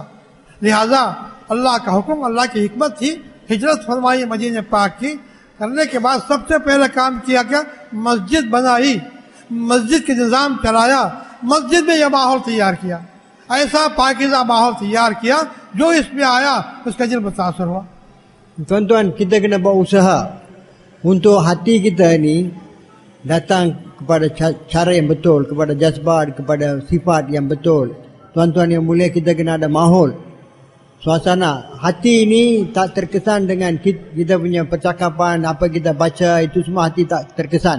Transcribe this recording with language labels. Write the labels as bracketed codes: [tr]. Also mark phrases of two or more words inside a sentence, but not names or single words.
[ur] لہٰذا اللہ کا حکم، اللہ کی حکمت تھی، ہجرت فرمائی مدینے پاک کی. کرنے کے بعد سب سے پہلے کام کیا کیا؟ مسجد بنائی، مسجد کے نظام چلایا، مسجد میں یہ ماحول تیار کیا، ایسا پاکیزہ ماحول تیار کیا جو اس میں آیا اس کا دل متاثر ہوا. [ms] Tuan-tuan, kita kena buat usaha untuk hati kita ini datang kepada cara yang betul, kepada jazbah, kepada sifat yang betul. Tuan-tuan yang mulia, kita kena ada mahol, suasana. Hati ini tak terkesan dengan kita punya percakapan, apa kita baca, itu semua hati tak terkesan.